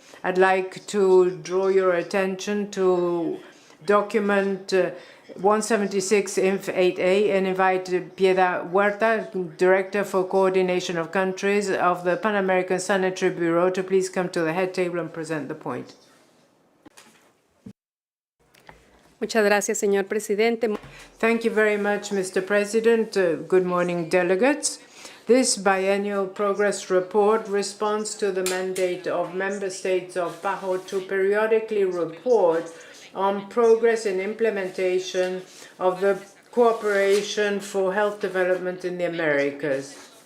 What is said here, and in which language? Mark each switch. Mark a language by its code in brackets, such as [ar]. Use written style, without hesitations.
[en] I'd like to draw your attention to document 176 Inf 8A and invite Piedad Huerta, Director for Coordination of Countries of the Pan American Sanitary Bureau, to please come to the head table and present the point. [es] Muchas gracias, señor presidente. [en] Thank you very much, Mr. President. Good morning, delegates. This biennial progress report responds to the mandate of member states of PAHO to periodically report on progress in implementation of the Cooperation for Health Development in the Americas.